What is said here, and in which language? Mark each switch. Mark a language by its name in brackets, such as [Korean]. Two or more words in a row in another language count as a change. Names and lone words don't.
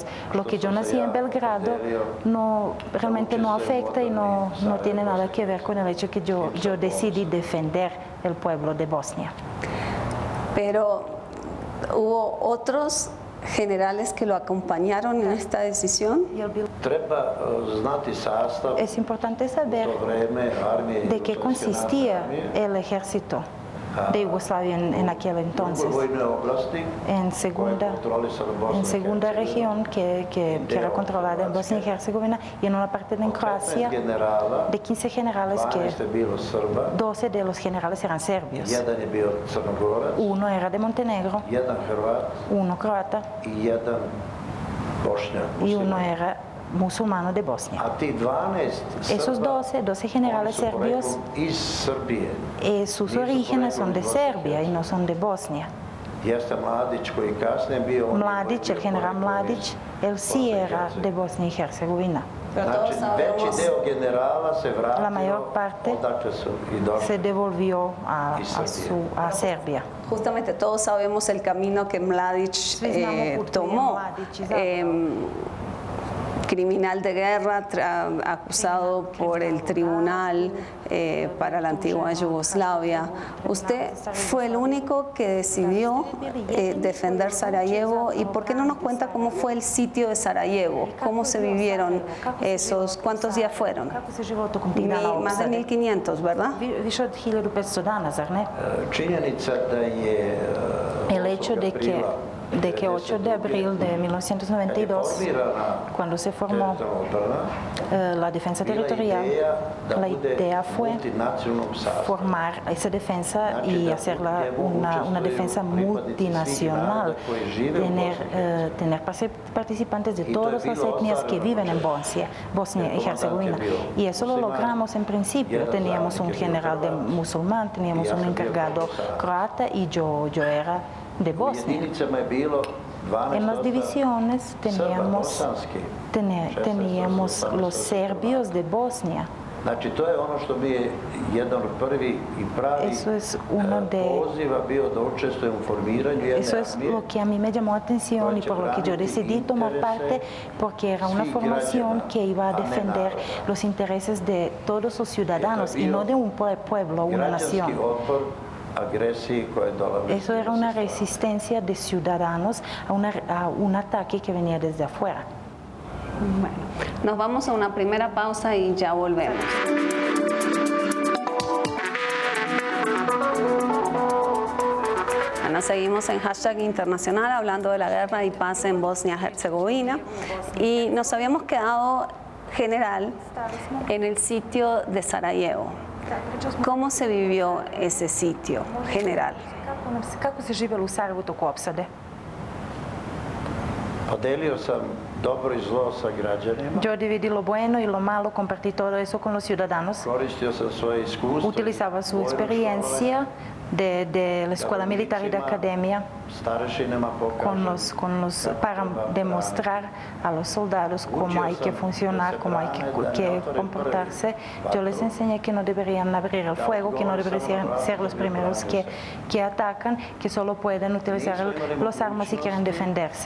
[Spanish] Lo que yo nací en Belgrado realmente no afecta y no tiene nada que ver con el hecho que yo decidí defender el pueblo de Bosnia. Pero hubo otros generales que lo acompañaron en esta decisión? [Serbian] Treba znati sastav [Spanish] Es importante saber [Serbian] to vreme armije [Spanish] de qué consistía el ejército de Yugoslavia en aquel entonces. [Serbian] vojne oblasti [Spanish] En [Serbian] koje [Spanish] segunda, [Serbian] kontrolisala Bosna [Spanish] en [Serbian] i [Spanish] segunda [Serbian] Hercegovina. [Spanish] región que era controlada en Bosnia y Herzegovina y en una parte de Croacia, [Serbian] Generala, [Spanish] de 15 generales 12 que [Serbian] je bilo Srba, [Spanish] 12 de los generales eran serbios. [Serbian] jedan je bio Crnogorac, [Spanish] Uno era de Montenegro, [Serbian] jedan Hrvat [Spanish] uno croata [Serbian] i jedan Bošnjak. [Spanish] y uno [Serbian] musliman. [Spanish] era musulmano de Bosnia. [Serbian] A ti 12 [Spanish] Esos [Serbian] Srba, [Spanish] 12 generales [Serbian] oni su [Spanish] serbios, [Serbian] poreklom iz Srbije. [Spanish] sus [Serbian] Nisu [Spanish] orígenes [Serbian] poreklom [Spanish] son de [Serbian] iz Bosne i [Spanish] Serbia y no son de Bosnia. [Serbian] Jeste Mladić koji kasnije bio... on je Mladić, koji [Spanish] el [Serbian] je [Spanish] general [Serbian] poreklom iz [Spanish] Mladić, él sí [Serbian] Bosne i [Spanish] era de [Serbian] Hercegovine. [Spanish] Bosnia y Herzegovina. [Serbian] Znači, veći deo generala se vratio [Spanish] La mayor parte [Serbian] odakle su i došli. [Spanish] se devolvió Y a Serbia. Justamente todos sabemos el camino que Mladić tomó. Criminal de guerra acusado por el tribunal para la antigua Yugoslavia. Usted fue el único que decidió defender Sarajevo. ¿Y por qué no nos cuenta cómo fue el sitio de Sarajevo? ¿Cómo se vivieron esos? ¿Cuántos días fueron? [Serbian] Kako se život tokom tih dana [Spanish] Más de [Serbian] opsade? [Spanish] 1500, ¿verdad? [Serbian] Više od 1500 dana, zar ne? Činjenica da je [Spanish] El hecho de que 8 de abril de 1992, cuando se formó la defensa territorial, la idea fue formar esa defensa y hacerla una defensa multinacional, tener participantes de todas las etnias que viven en Bosnia y Herzegovina. Y eso lo logramos en principio. Teníamos un general de musulmán, teníamos un encargado croata y yo era de Bosnia. En las divisiones teníamos los serbios de Bosnia. [Serbian] Znači, to je ono što mi je jedan od prvi i pravi poziva bio da učestvujem u formiranju jedne [Spanish] Eso es [Serbian] armije. [Spanish] lo que a mí me llamó atención y por lo que yo decidí tomar parte, porque era una formación que iba a defender los intereses de todos los ciudadanos y no de un pueblo, una nación. [Serbian] Građanski otpor agresiji koja je dolazila. [Spanish] Eso era una resistencia de ciudadanos a un ataque que venía desde afuera. Bueno, nos vamos a una primera pausa y ya volvemos. Bueno, seguimos en Hashtag Internacional hablando de la guerra y paz en Bosnia-Herzegovina y nos habíamos quedado, general, en el sitio de Sarajevo. ¿Cómo se vivió ese sitio, general? [Serbian] Kako se živjelo u Sarajevu toku opsade? Podelio sam dobro i zlo sa građanima. [Spanish] Yo dividí lo bueno y lo malo, compartí todo eso con los ciudadanos. [Serbian] Koristio sam svoje iskustvo. [Spanish] Utilizaba su experiencia de la Escuela Militar y de Academia para demostrar a los soldados cómo hay que funcionar, cómo hay que comportarse. Yo les enseñé que no deberían abrir el fuego, que no deberían ser los primeros que atacan, que solo pueden utilizar las armas si quieren defenderse.